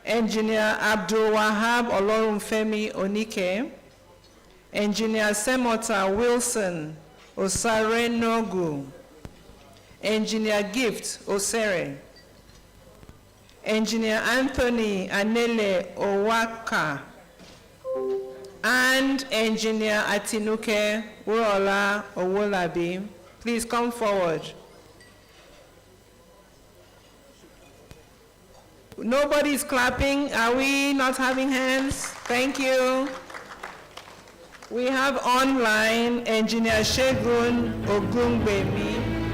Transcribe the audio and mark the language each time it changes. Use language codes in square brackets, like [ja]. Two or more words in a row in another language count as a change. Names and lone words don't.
[en] Engineer Abdul Wahab Olorunfemi Onike, Engineer Semota Wilson Osare Nogu, Engineer Gift Osere, Engineer Anthony Anele Owaka, and Engineer Atinuke Urola Owolabi. Please come forward. Nobody's clapping. Are we not having hands? Thank you. We have online Engineer Shegun Ogungbemi.